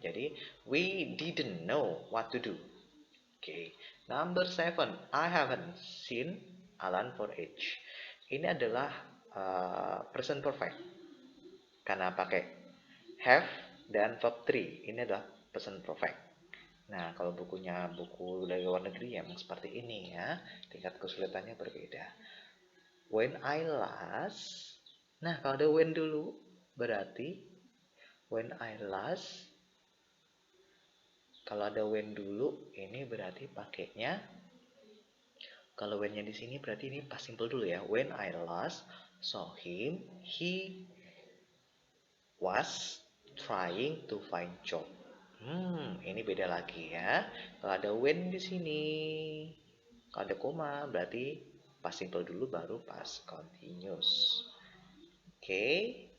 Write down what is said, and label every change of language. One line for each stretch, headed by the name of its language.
Indonesian: Jadi
English: we didn't know what to do. Okay. Number 7, I haven't seen Alan for age.
Indonesian: Ini adalah present perfect karena pakai have dan verb 3. Ini adalah present perfect. Nah, kalau buku dari luar negeri ya memang seperti ini ya. Tingkat kesulitannya berbeda.
English: When I last.
Indonesian: Nah, kalau ada when dulu berarti
English: when I last.
Indonesian: Kalau ada when dulu, ini berarti pakainya. Kalau when-nya di sini berarti ini past simple dulu ya.
English: When I last saw him, he was trying to find job.
Indonesian: Ini beda lagi ya. Kalau ada when di sini, kalau ada koma berarti past simple dulu baru past continuous. Oke.